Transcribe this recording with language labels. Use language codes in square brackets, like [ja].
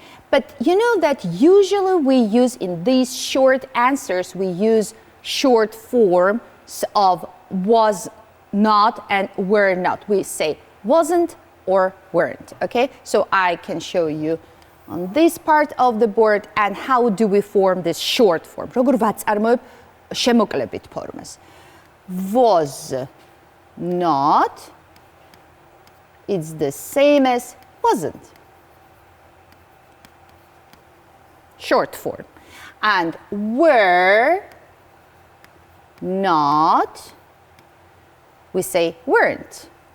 [en] But you know that usually we use in these short answers, we use short forms of was not and were not. We say wasn't or weren't, okay? So I can show you on this part of the board and how do we form this short form. [ka] როგორ ვაწარმოებ შემოკლებით ფორმას. [en] Was not, it's the same as wasn't. Short form. And were not, we say weren't.